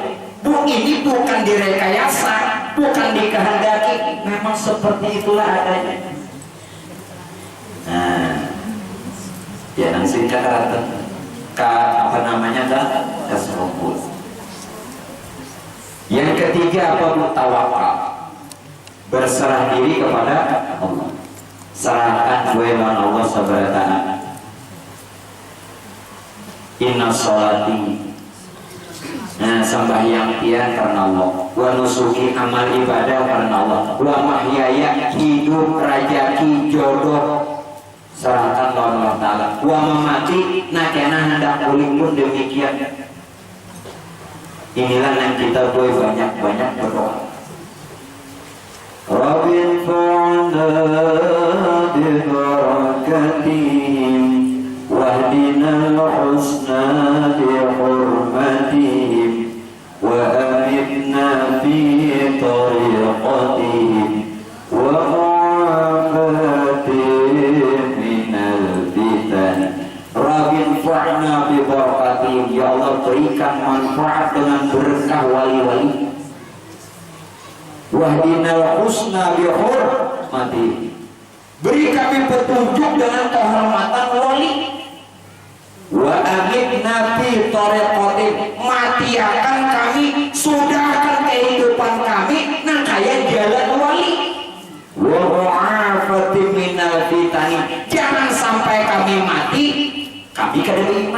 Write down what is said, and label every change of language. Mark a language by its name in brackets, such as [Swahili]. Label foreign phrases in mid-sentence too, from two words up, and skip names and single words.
[Indonesian] Ini bukan direkayasa, bukan dikehendaki, memang seperti itulah adanya. Nah, Ya langsung kata apa namanya tasawuf. Yang ketiga apa? Tawakal, berserah diri kepada Allah, serahkan gue lawan [Arabic] الله سبحانه وتعالى. إن صلاتي, [Banjar] nah sembahyang tiang karena Allah, [Arabic] ونسكي [Banjar] amal ibadah karena Allah, [Arabic] ومحياي [Banjar] hidup rajaki jodoh serahkan lawan [Arabic] الله تعالى, ومماتي [Banjar] nakena hendak uling pun demikian. [Indonesian] Inilah yang kita boleh banyak-banyak berdoa. [Arabic] رب انفعنا ببركاتهم واهدنا الحسنى بحرمتهم وأمتنا في طريقتهم ومعافاتهم من الفتن. رب انفعنا ببركاتهم, [Indonesian] ya Allah berikan manfaat dengan berkah wali-wali. [Arabic] واهدنا الحسنى بحرمتهم, [Indonesian] beri kami petunjuk dengan kehormatan wali. [Arabic] وأمتنا في طريقتهم, [Banjar] matiakan kami, sudahkan kehidupan kami nang kaya jalan wali. [Arabic] ومعافاتهم من الفتن, [Banjar] jangan sampai kami mati kami kada beriman.